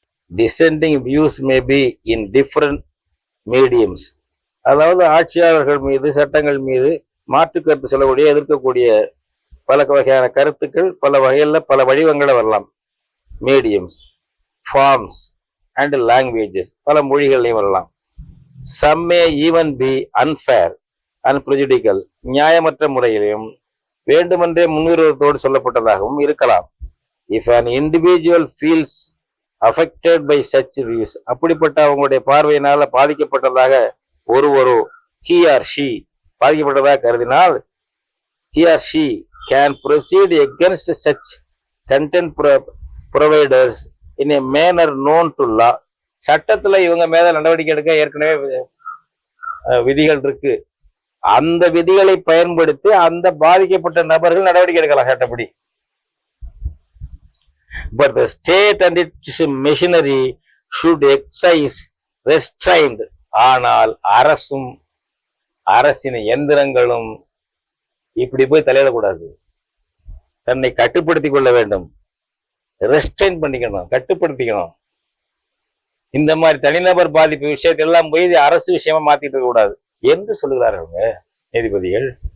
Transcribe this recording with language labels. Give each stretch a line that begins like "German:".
English: descending views may be in different mediums,
Tamil: அதாவது ஆட்சியாளர்கள் மீது, சட்டங்கள் மீது மாற்று கருத்து சொல்லக்கூடிய, எதிர்க்கக்கூடிய பல வகையான கருத்துக்கள் பல வகையில பல வடிவங்களை வரலாம்.
English: mediums, forms and languages,
Tamil: பல மொழிகள்லையும் வரலாம்.
English: some may even be unfair and prejudicial,
Tamil: நியாயமற்ற முறையிலும் வேண்டுமென்றே முன்விரோதத்தோடு சொல்லப்பட்டதாகவும் இருக்கலாம்.
English: if an individual feels affected by such views,
Tamil: அப்படிப்பட்ட அவங்களுடைய பார்வையினால பாதிக்கப்பட்டதாக ஒரு
English: he or she
Tamil: பாதிக்கப்பட்டதாக கருதினால்,
English: he or she can proceed against such content providers in a manner known to law.
Tamil: சட்டத்துல இவங்க மேல நடவடிக்கை எடுக்க ஏற்கனவே விதிகள் இருக்கு. அந்த விதிகளை பயன்படுத்தி அந்த பாதிக்கப்பட்ட நபர்கள் நடவடிக்கை எடுக்கலாம் சட்டப்படி.
English: But the state and its machinery should exercise restraint.
Tamil: ஆனால் அரசும் அரசின் எந்திரங்களும் இப்படி போய் தலையிடக்கூடாது, தன்னை கட்டுப்படுத்திக் கொள்ள வேண்டும், ரெஸ்ட்ரைன் பண்ணிக்கணும், கட்டுப்படுத்திக்கணும். இந்த மாதிரி தனிநபர் பாதிப்பு விஷயத்தை எல்லாம் போய் அரசு விஷயமா மாத்திட்டு இருக்க கூடாது என்று சொல்லுகிறார்கள் நீதிபதிகள்.